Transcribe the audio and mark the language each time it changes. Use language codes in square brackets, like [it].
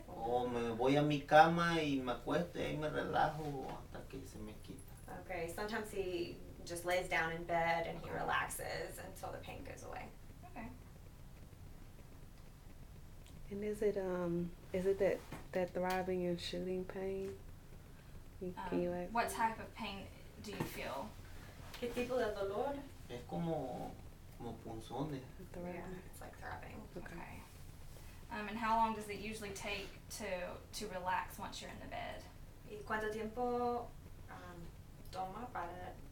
[es] O me voy a mi cama y me acuesto y ahí me relajo hasta que se me quita. [en] Okay, sometimes he just lays down in bed and he relaxes until the pain goes away. Okay. And is it that throbbing and shooting pain? Can you ask? What type of pain do you feel? [es] ¿Qué tipo de dolor? Es como punzones. [en] Throbbing? It's like throbbing. Okay. And how long does it usually take to relax once you're in the bed? [es] ¿Y cuánto tiempo toma para